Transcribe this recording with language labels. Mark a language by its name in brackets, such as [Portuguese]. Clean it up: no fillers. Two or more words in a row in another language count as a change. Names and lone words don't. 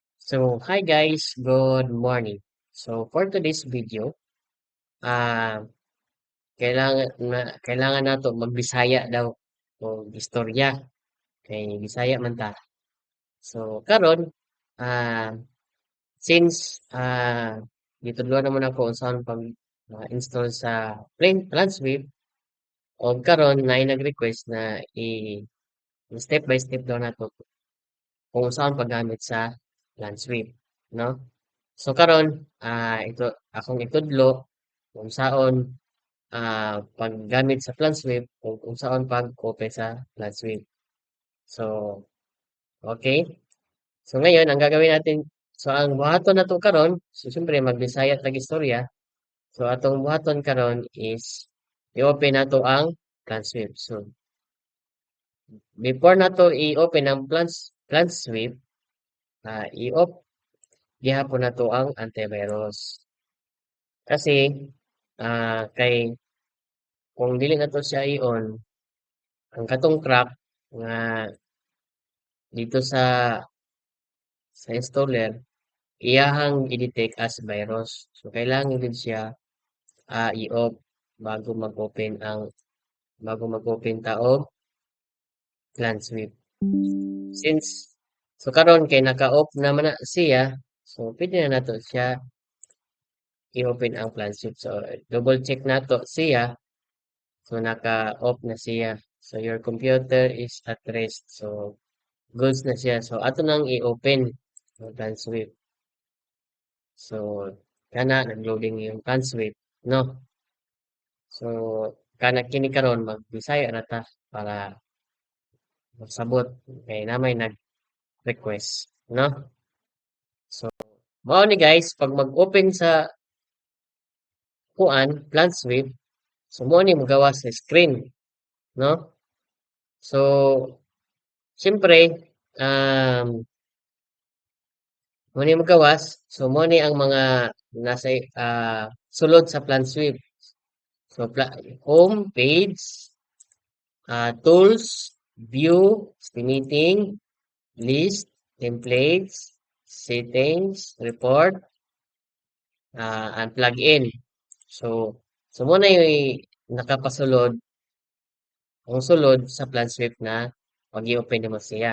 [English] So, hi guys, good morning. So, for today's video, [Cebuano] ah kailangan nato magbisaya daw o istorya kay Bisaya man ta. So, karon ah since gitudloan naman ako unsaon pag install sa Planswift o karon na nag-request na [English] step by step [Cebuano] daw nato kung saan paggamit sa Planswift, no? So karon ito akong itudlo kung saon paggamit sa Planswift kung saan pag-open sa Planswift. [Filipino] So, okay. So ngayon ang gagawin natin, [Cebuano] so ang buhaton nato karon, so siyempre magbisaya tag istorya. So atong buhaton karon is i-open nato ang Planswift. So before nato i-open ang Planswift, i-off gihapon nato ang antivirus. Kasi kay kung dili nato siya i-on, ang katong crack nga dito sa installer, iyahang i-detect as virus. So kailangan din siya i-off bago mag-open ta og Planswift. Since so karon kay naka-off naman na siya, so pwede na nato siya i-open ang Planswift. So double check nato siya. So naka-off na siya. [English] So your computer is at rest. [Cebuano] So goods na siya. So ato nang i-open ang Planswift. So kana nag-loading yung Planswift, no? So kana kini karon mag-Bisaya na ta para magsabot kay namay nag-request, no? So mao ni guys pag mag-open sa kuan Planswift, so mo ni magawa sa screen, no? So siyempre mo ni magawas, so mo ni ang mga nasa sulod sa Planswift. [English] So home page, tools, view, estimating, list, templates, settings, report, and plugin. [Cebuano] So, so muna yung nakapasulod, ang sulod sa Planswift na pag-i-open naman siya.